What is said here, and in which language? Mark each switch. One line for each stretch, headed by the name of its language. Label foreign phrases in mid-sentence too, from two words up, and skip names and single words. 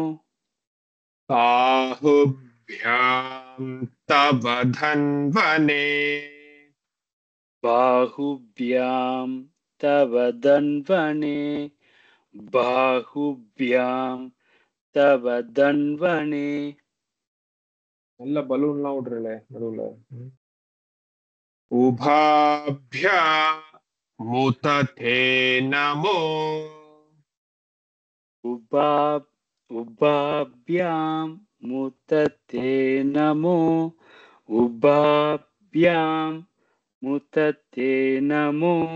Sanskrit: बाहुभ्याम् तव धन्वने बाहुभ्याम् तव धन्वने बाहुभ्याम् तव धन्वने
Tamil: நல்ல பலூன்லாம் விடுறல நடுவுல
Sanskrit: उभाभ्या मुतते नमो उभाभ्याम् मुतते नमो उभाभ्याम् मुतते नमो